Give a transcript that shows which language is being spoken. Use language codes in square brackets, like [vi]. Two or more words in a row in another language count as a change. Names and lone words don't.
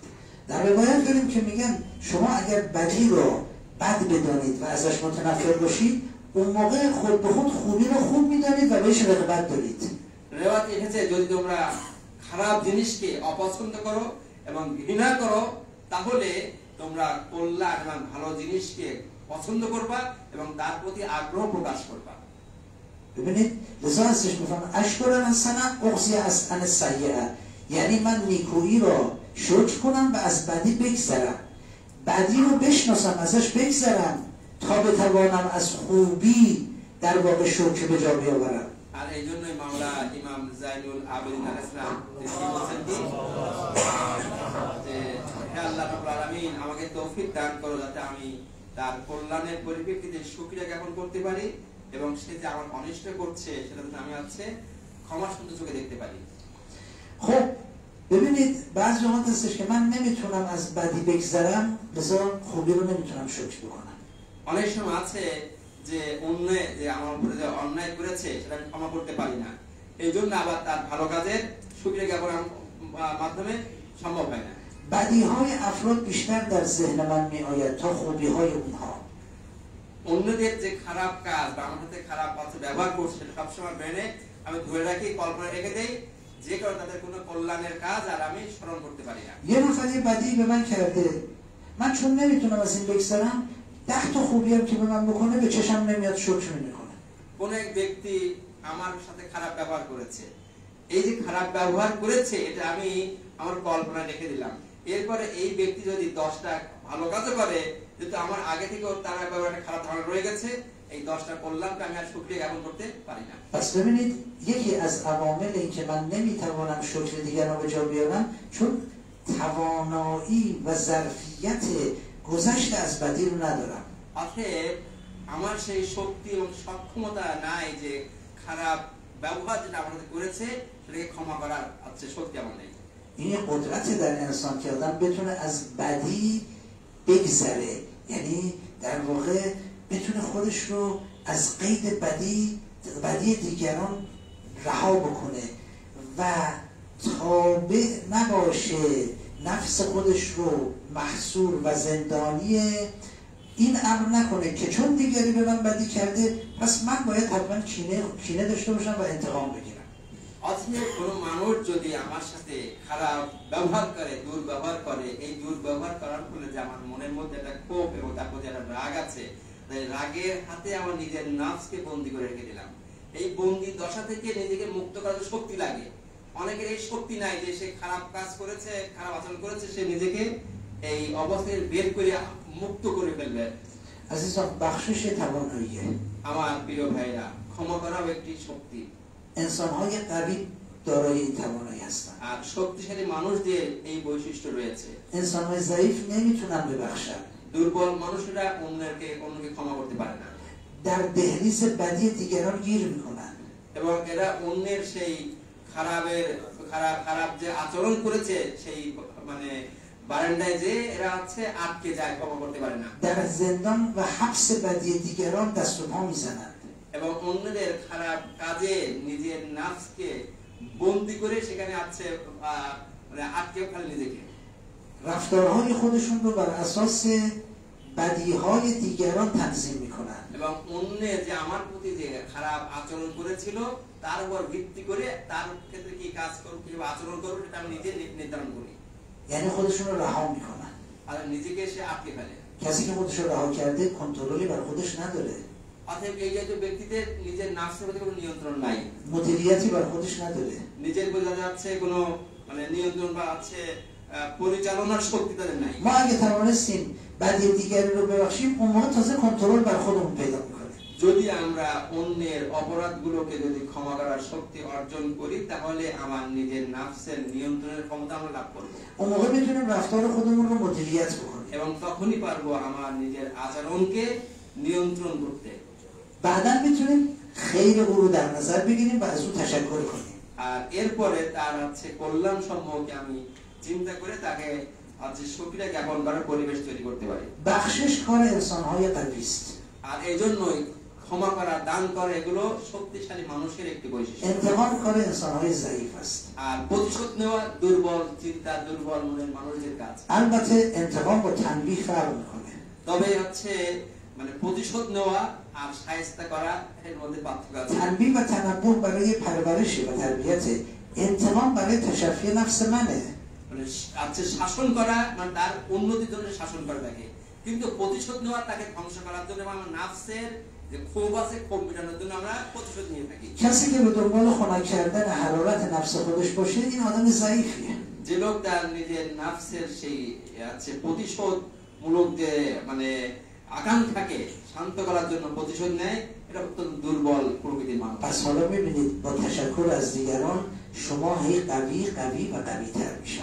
[fa] در روایت داریم که میگن شما اگر بدی رو بد بدانید و ازش متنفر باشید، اون موقع خود به خود خوبی رو خوب میدانید و بهش رغبت دارید. [bn] রেওয়াত এসেছে যদি তোমরা খারাপ জিনিসকে অপছন্দ করো এবং ঘৃণা করো, তাহলে তোমরা কল্যাণ এবং ভালো জিনিসকে পছন্দ করবা এবং তার প্রতি আগ্রহ প্রকাশ করবা। [fa] ببینید لذا هستش میفهم اشکرن حسنه اقصی از ان سیئه، یعنی من نیکویی را شکر کنم و از بدی بگذرم، بدی رو بشناسم ازش بگذرم تا بتوانم از خوبی در واقع شکر به جا بیاورم। [bn] আর এই জন্যই মাওলা ইমাম জাইনুল আবেদিন [ar] عليه السلام [bn] তিনি বলেছেন কি যে হে [ar] الله رب العالمين [bn] আমাকে তৌফিক দান করো যাতে আমি তার কল্যাণের পরিপ্রেক্ষিতে শুকরিয়া জ্ঞাপন করতে পারি এবং সে যে আমার অনিষ্ট করছে সেটা যাতে আমি আছে ক্ষমা সুন্দর চোখে দেখতে পারি। [fa] خب ببینید بعضی وقت هستش که من نمیتونم از بدی بگذرم لذا خوبی رو نمیتونم شکر بکنم। [bn] অনেক সময় আছে যে অন্যায় যে আমার উপরে যে অন্যায় করেছে সেটা আমি ক্ষমা করতে পারি না, এই জন্য আবার তার ভালো কাজের শুকরিয়া জ্ঞাপনের মাধ্যমে সম্ভব হয় না। [fa] بدیهای افراد بیشتر در ذهن من میآید تا خوبیهای اونها। [bn] অন্যদের যে খারাপ কাজ বা আমার সাথে খারাপ ব্যবহার করছে সবসময় ব্রেনে আমি ধরে রাখি, কল্পনা রেখে দেই যে কারণে তাদের কোনো কল্যাণের কাজ আর আমি স্মরণ করতে পারি না। [fa] یه نفر یه بدی به من کرده، من چون نمیتونم از این بگذرم 10 تا خوبی هم که به من بکنه به چشم نمیاد شکر نمیکنه। [bn] কোন এক ব্যক্তি আমার সাথে খারাপ ব্যবহার করেছে, এই যে খারাপ ব্যবহার করেছে এটা আমি আমার কল্পনা রেখে দিলাম, এরপরে এই ব্যক্তি যদি 10টা ভালো কাজও করে যেহেতু আমার আগে থেকে তার ব্যাপারে খারাপ ধারণা রয়ে গেছে, এই 10টা কল্যাণকে আমি আর শুকরিয়া জ্ঞাপন করতে পারি না। [fa] پس ببینید یکی از عوامل این که من نمیتوانم شکر دیگران رو به جا بیارم چون توانایی و ظرفیت گذشت از بدی رو ندارم। [bn] অতএব আমার সেই শক্তি এবং সক্ষমতা নাই যে খারাপ ব্যবহার যেটা আমার সাথে করেছে সেটাকে ক্ষমা করার আছে শক্তি আমার নেই। [fa] این قدرت در انسان که آدم بتونه از بدی بگذره، یعنی در واقع بتونه خودش رو از قید بدی دیگران رها بکنه و تابع نباشه، نفس خودش رو محصور و زندانی این امر نکنه که چون دیگری به من بدی کرده پس من باید حتما کینه داشته باشم و انتقام بگیرم। [bn] অথবা কোনো মানুষ যদি আমার সাথে খারাপ ব্যবহার করে, দুর্ব্যবহার করে, এই দুর্ব্যবহার করার ফলে যে আমার মনের মধ্যে একটা ক্ষোভ এবং তার প্রতি একটা রাগ আছে, তাই রাগের হাতে আমার নিজের নফসকে বন্দী করে রেখে দিলাম। এই বন্দী দশা থেকে নিজেকে মুক্ত করার শক্তি লাগে। অনেকের এই শক্তি নাই যে সে খারাপ কাজ করেছে, খারাপ আচরণ করেছে, সে নিজেকে এই অবস্থায় বের করে মুক্ত করে ফেলবে। [fa] عزیزان بخشش تواناییه। [bn] আমার প্রিয় ভাইরা, ক্ষমা করাও একটি শক্তি। [fa] انسان‌های قوی دارای این توانایی هستند. [bn] আর শক্তিশালী মানুষদের এই বৈশিষ্ট্য রয়েছে। [fa] انسان‌های ضعیف نمیتونن ببخشن. [bn] দুর্বল মানুষরা অন্যকে ক্ষমা করতে পারে না। [fa] در دهلیز بدی دیگران گیر میکنن। [bn] এবং এরা অন্যের সেই খারাপ যে আচরণ করেছে সেই মানে বারান্দায় যে এরা আছে আটকে যায়, ক্ষমা করতে পারে না। [fa] در زندان و حبس بدی دیگران دست و پا میزنند. [bn] এবং অন্যদের খারাপ কাজে নিজের নফসকে বন্দী করে সেখানে আছে মানে আটকে ফেলে নিজেকে। [fa] رفتارهای خودشون رو بر اساس بدیهای دیگران تنظیم میکنن. [bn] এবং অন্য যে আমার প্রতি যে খারাপ আচরণ করেছিল তার উপর ভিত্তি করে তার ক্ষেত্রে কি কাজ করব, কিভাবে আচরণ করব সেটা আমি নিজে নির্ধারণ করি। [fa] یعنی خودشون رو رها میکنن. [bn] আর নিজেকে সে আটকে ফেলে। [fa] کسی که خودش رو رها کرده کنترلی بر خودش نداره. [bn] অতএব এই জাতীয় ব্যক্তিদের নিজের নফসের প্রতি কোনো নিয়ন্ত্রণ নাই, [fa] مدیریتی بر خودش نداره. [bn] নিজের বোঝা যাচ্ছে কোনো মানে নিয়ন্ত্রণ বা আছে পরিচালনার শক্তি তাদের নাই। [fa] ما اگه توانستیم بدی دیگری رو ببخشیم اون موقع تازه کنترل بر خودمون پیدا میکنه. [bn] যদি আমরা অন্যের অপরাধগুলোকে যদি ক্ষমা করার শক্তি অর্জন করি তাহলে আমার নিজের নফসের নিয়ন্ত্রণের ক্ষমতা আমরা লাভ করব। [fa] اون موقع میتونیم رفتار خودمون رو مدیریت بکنیم. [bn] এবং তখনই পারবো আমার নিজের আচরণকে নিয়ন্ত্রণ করতে। [fa] بعداً میتونیم خیر او رو در نظر بگیریم و از او تشکر کنیم. [bn] আর এরপরে তার আছে কল্যাণ সম্পর্কে আমি চিন্তা করে তাকে আছে শুকরিয়া জ্ঞাপন করার পরিবেশ তৈরি করতে পারি। [fa] بخشش کار انسان‌های قوی است. [bn] আর এইজন্যই ক্ষমা করা, দান করা এগুলো শক্তিশালী মানুষের একটি বৈশিষ্ট্য। [fa] انتقام کار انسان‌های ضعیف است. [bn] আর প্রতিশোধ নেওয়া দুর্বল চিন্তা, দুর্বল মনের মানুষদের কাজ। [fa] البته انتقام با تنبیه فرق میکنه. [bn] তবে হচ্ছে মানে প্রতিশোধ নেওয়া আর শায়েস্তা করা এর মধ্যে পার্থক্য আছে। [fa] تنبیه و تنبه برای پرورش و تربیت، انتقام برای تشفی نفس منه. [bn] মানে আছে শাসন করা মানে তার উন্নতির জন্য শাসন করে থাকে, কিন্তু প্রতিশোধ নেওয়া তাকে ধ্বংস করার জন্য আমার নফসের যে ক্ষোভ আছে, ক্ষোভ মেটানোর জন্য আমরা প্রতিশোধ নিয়ে থাকি। [fa] کسی که به دنبال خنک کردن حرارت نفس خودش باشه این آدم ضعیفیه. [bn] যে লোক তার নিজের নাফসের সেই আছে প্রতিশোধ মূলক যে মানে আকাঙ্ক্ষাকে শান্ত করার জন্য প্রতিশোধ নেয়, এটা অত্যন্ত দুর্বল প্রকৃতির মানুষ। [fa] پس حالا می‌بینید با تشکر از دیگران شما هی قوی قوی و قوی‌تر میشید.